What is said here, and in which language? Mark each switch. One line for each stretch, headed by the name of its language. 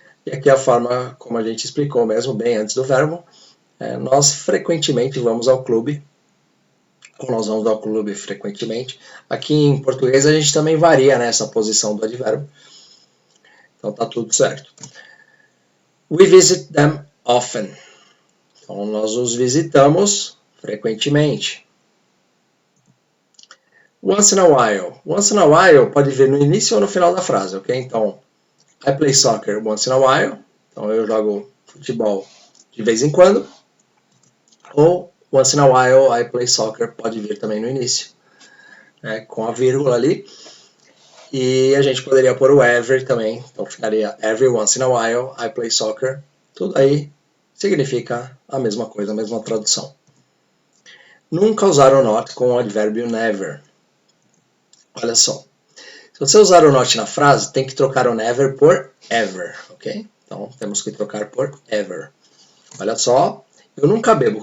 Portuguese: E aqui a forma como a gente explicou mesmo, bem antes do verbo. Nós frequentemente vamos ao clube. Ou nós vamos ao clube frequentemente. Aqui em português a gente também varia nessa posição do advérbio. Então tá tudo certo.
English: We visit them often.
Portuguese: Então nós os visitamos frequentemente. Once in a while. Once in a while pode vir no início ou no final da frase, ok?
English: Então, I play soccer once in a while.
Portuguese: Então eu jogo futebol de vez em quando. Ou
English: once in a while I play soccer
Portuguese: pode vir também no início, né? Com a vírgula ali. E a gente poderia pôr o every também. Então ficaria
English: every once in a while I play soccer.
Portuguese: Tudo aí significa a mesma coisa, a mesma tradução. Nunca usar o not com o advérbio never. Olha só. Se você usar o not na frase, tem que trocar o never por ever, ok? Então temos que trocar por ever. Olha só. Eu nunca bebo.